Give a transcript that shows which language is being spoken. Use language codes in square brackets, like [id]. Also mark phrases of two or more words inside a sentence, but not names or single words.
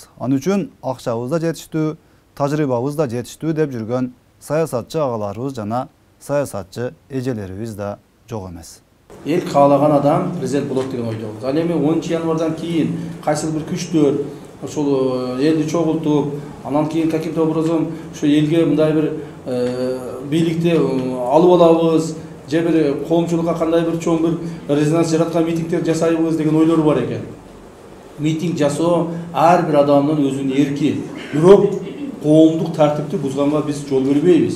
[ky] Аны үчүн акчабыз да жетиштүү, тажрыйбабыз да жетиштүү деп жүргөн саясатчы агаларыбыз жана саясатчы эжелерибиз да жок эмес. Эл каалаган адам президент болот деген ойдобуз. Ал эми 10 январдан кийин кайсыл бир күчтөр ошол элди чогултуп, анан кийин [ru] каким-то образом [ky] ошо элге мындай бир бийликти алып алабыз, же бир коомчулукка кандай бир чоң бир резонанс жараткан митингдер жасайбыз деген ойлор бар экен. Митинг жасоо ар бир адамдын өзүнүн эрки. Бирок коомдук тартипти бузганга биз жол бербейбиз.